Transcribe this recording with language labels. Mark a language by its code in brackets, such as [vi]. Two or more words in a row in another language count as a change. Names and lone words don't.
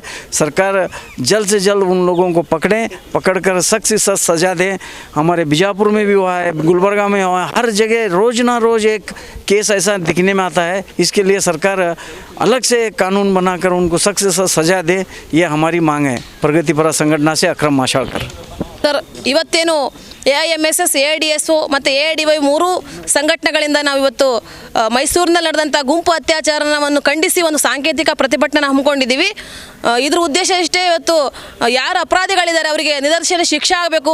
[hi] सरकार जल्द से जल्द उन लोगों को पकड़कर सख्त से सख्त सज़ा दें। हमारे बीजापुर में भी हुआ है, गुलबर्गा में हुआ है, हर जगह रोज़ ना रोज़ एक केस ऐसा दिखने में आता है। इसके लिए सरकार अलग से कानून बनाकर उनको सख्त से सख्त सजा दे, ये हमारी मांग है। प्रगतिपर संगठन से अक्रम माशाळकर। [kn] ಸರ್, ಇವತ್ತೇನು AIMSS, AIDSO ಮತ್ತು AIDY 3 ಸಂಘಟನೆಗಳಿಂದ ನಾವು ಇವತ್ತು ಮೈಸೂರಿನಲ್ಲಿ ನಡೆದಂಥ ಗುಂಪು ಅತ್ಯಾಚಾರವನ್ನು ಖಂಡಿಸಿ ಒಂದು ಸಾಂಕೇತಿಕ ಪ್ರತಿಭಟನೆ ಹಮ್ಮಿಕೊಂಡಿದ್ದೀವಿ. ಇದ್ರ ಉದ್ದೇಶ ಇಷ್ಟೇ, ಇವತ್ತು ಯಾರು ಅಪರಾಧಿಗಳಿದ್ದಾರೆ ಅವರಿಗೆ ನಿದರ್ಶನ ಶಿಕ್ಷೆ ಆಗಬೇಕು.